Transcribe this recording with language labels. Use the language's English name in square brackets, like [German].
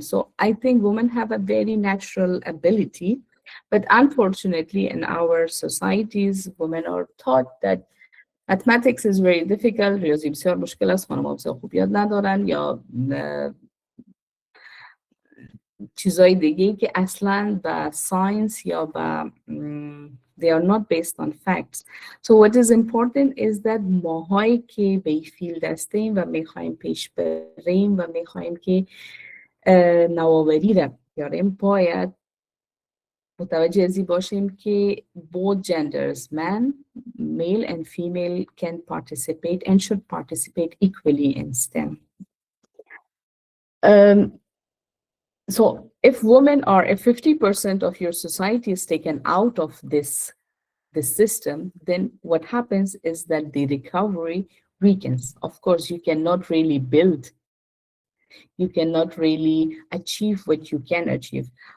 [English] So I think women have a very natural ability, but unfortunately in our societies, women are taught that mathematics is very difficult، [Persian] ریاضی بسیار مشکل است، خانم‌ها بسیار خوب یاد ندارن، یا چیزای دیگه که اصلا به ساینس یا به [English] they are not based on facts. So what is important is that [Persian] ماهایی که به این فیلد هستیم و میخوایم پیش بریم و میخوایم که نوآوری را بیاریم، باید متوجه ازی باشیم که [English] both genders, male and female, can participate and should participate equally in STEM. So if women are, if 50% of your society is taken out of this system, then what happens is that the recovery weakens. Of course, you cannot really build, you cannot really achieve what you can achieve.